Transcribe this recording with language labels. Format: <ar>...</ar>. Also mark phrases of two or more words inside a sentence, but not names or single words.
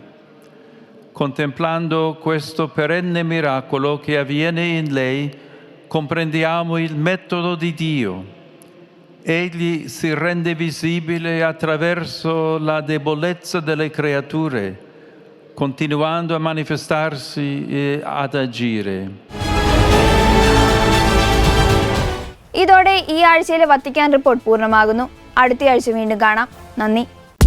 <it>Contemplando questo perenne miracolo che avviene in lei, comprendiamo il metodo di Dio. Egli si rende visibile attraverso la debolezza delle creature, continuando a manifestarsi e ad agire.</it> <ml>ഇതോടെ ഈ ആഴ്ചയിലെ വത്തിക്കാൻ റിപ്പോർട്ട് പൂർണ്ണമാകുന്നു. അടുത്ത ആഴ്ച വീണ്ടും കാണാം. നന്ദി.</ml>